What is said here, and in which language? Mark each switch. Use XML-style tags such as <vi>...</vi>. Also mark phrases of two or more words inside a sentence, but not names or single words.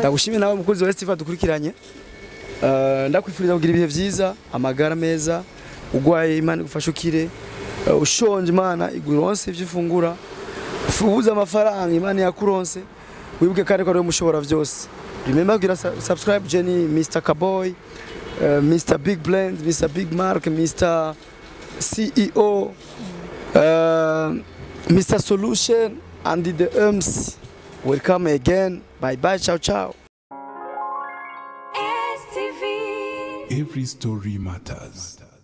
<rn>ndagushimye nawe mukunzi wa Steve dukurikiranye ndakwifuriza kugira ibihe byiza amagara meza ugwaye Imana igufashe ukire, ushonje Imana iguronse ivyo ufungura, ubuze amafaranga Imana yakuronse, wibuke kandi ko ari mushobora vyose.</rn> <en>Remember kugira subscribe Jenny, Mr. Kaboy, Mr. Big Blend, Mr. Big Mark, Mr. CEO, Mr. Solution, and the MC. Welcome again. Bye bye. Ciao ciao. Every story matters.</en>